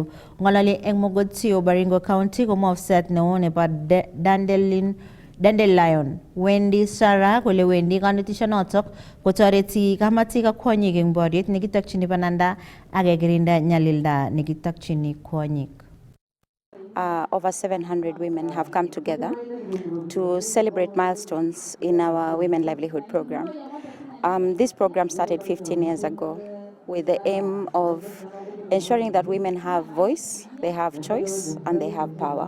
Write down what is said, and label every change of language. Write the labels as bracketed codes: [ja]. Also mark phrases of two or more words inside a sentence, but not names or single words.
[kln] Ng'ololi eng Mogotio, Baringo County komwa ofisat neo nebo Dandelion Wendy Sarah kole wendi kanetisionotok kotoreti kamatik ak kwonyik eng boriet nekitokchini bananda ak kekirinda nyalilda nekitokchini kwonyik. [en] Over 700 women have come together to celebrate milestones in our Women Livelihood Program. This program started 15 years ago with the aim of ensuring that women have voice, they have choice, and they have power.